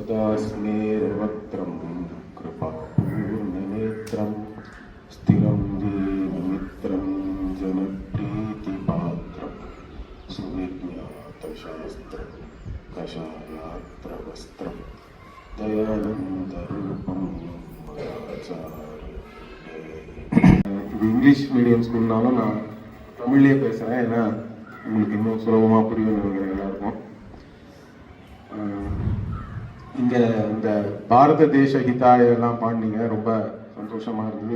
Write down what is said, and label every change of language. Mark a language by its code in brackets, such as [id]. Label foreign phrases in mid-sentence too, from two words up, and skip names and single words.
[sa] सदा स्नेहवक्त्रं कृपापूर्णनेत्रं स्थिरं दीनमित्रं जनप्रीतिपात्रं सुविज्ञातशास्त्रं कषायात्रवस्त्रं दयानन्दरूपं [ta] இது இங்கிலீஷ் மீடியம் ஸ்கூல்னாலும் நான் தமிழ்லேயே பேசுகிறேன். ஏன்னா உங்களுக்கு இன்னும் சுலபமாக புரியும் நினைக்கிறேன் எல்லாருக்கும். இங்கே இந்த பாரத தேச ஹிதாயெல்லாம் பாண்டிங்க ரொம்ப சந்தோஷமாக இருந்தது.